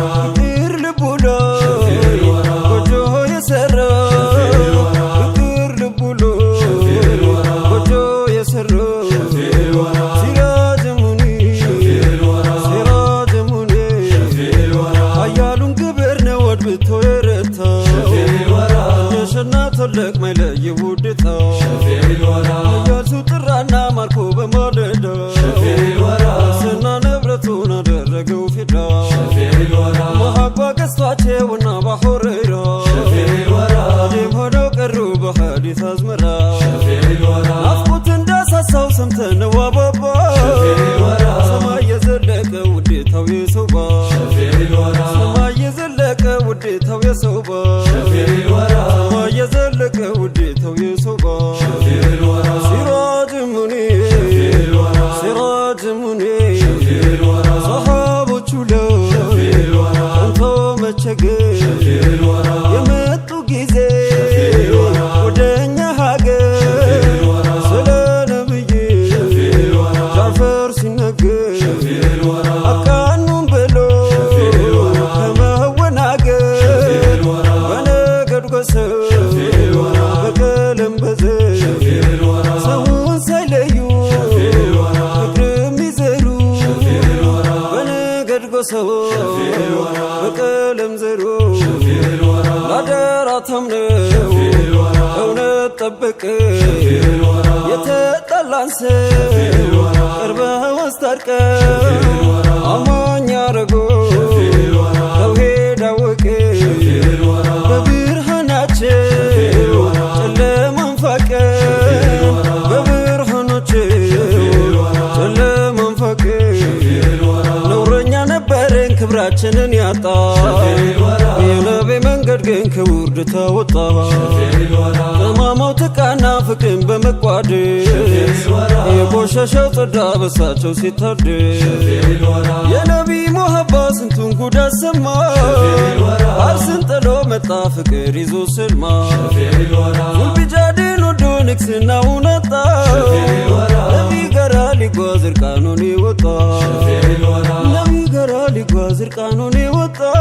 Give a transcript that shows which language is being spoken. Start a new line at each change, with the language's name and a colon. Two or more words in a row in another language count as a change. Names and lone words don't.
Arabic: فكر لبولا شفيع الورى وجهه يسرى فكر لبولا شفيع الورى وجهه يسرى شفيع الورى سراج منير شفيع الورى سراج منير شفيع الورى
Amharic: ኃያሉን ግብር ነው ወድብቶ የረታው
Arabic: شفيع الورى
Amharic: የሸና ትልቅ ማይለይ ውድታው
Arabic: شفيع الورى
Amharic: እያሱ ጥራና ማርኮ በማለዳ
Arabic: شفيع الورى
Amharic: ስና ንብረቱን አደረገው ፊዳ
Arabic: شفيع الورى
Amharic: መሐባ ገዝቷቸውና ባሆረራ
Arabic: شفيع الورى
Amharic: ዴም ሆነው ቀሩ በሐዲስ አዝመራ
Arabic: شفيع الورى
Amharic: ናፍቆት እንዳሳሳው ሰምተነው አባባ
Arabic: شفيع الورى
Amharic: ሰማይ የዘለቀ ውዴታው የሰውባ
Arabic: شفيع الورى
Amharic: ሰማይ የዘለቀ ውዴታው የሰውባ
Arabic: شفيع الورى
Amharic: ሰማይ የዘለቀ ውዴታው የሰውባ
Arabic: شفيع الورى سراج منير شفيع الورى سراج منير شفيع الورى
Amharic: ሰሃቦቹ
Arabic: شفيع الورى
Amharic: አንተ መቸገር
Arabic: شفيع الورى
Amharic: የመጡ ጊዜ
Arabic: شفيع الورى
Amharic: ወደኛ ሀገር
Arabic: شفيع الورى
Amharic: ስለ ነብይ
Arabic: شفيع الورى
Amharic: ጃዕፈር ሲነገር
Arabic: شفيع الورى
Amharic: አቃኑን ብሎ
Arabic: شفيع الورى
Amharic: ከመወናገር
Arabic: شفيع الورى
Amharic: በነገድ ጎሰው
Arabic: شفيع الورى
Amharic: በቀለም በዘር
Arabic: شفيع الورى
Amharic: ሰውን ሳይለዩ
Arabic: شفيع الورى
Amharic: ፍቅርም ይዘሩ
Arabic: شفيع الورى
Amharic: በነገድ ጎሰው
Arabic: شفيع الورى
Amharic: በቀለም ዘሩ
Arabic: شفيع الورى
Amharic: ላደራ ታምነው
Arabic: شفيع الورى
Amharic: እውነት ጠበቅ
Arabic: شفيع الورى
Amharic: የተጣላን ሰው ቀርበህ አስታርቀው አማኝ አረገው
Arabic: شفيع الورى
Amharic: ተውሂድ አወቀ
Arabic: شفيع الورى
Amharic: በብርሃናቸው ጨለማን ፋቀ በብርሃናቸው ጨለማን ፋቀ ነውረኛ ነበርን ክብራችንን ያጣ የነቢ መንገድ ግን ከውርድ ተወጣ ጠማማው ተቃና ፍቅርን በመቋደስ የቆሸሸው ጸዳ በሳቸው ሲታደስ የነቢ ሙሀባ ስንቱን ጉድ አሰማ አርስን ጥሎ መጣ ፍቅር ይዞ ስልማ ውልቢጃድን ወዶ ንግስናውን አጣ ነቢ ጋራ ሊጓዝ እርቃኑን ወጣ ነቢ ጋራ ሊጓዝ እርቃኑን ወጣ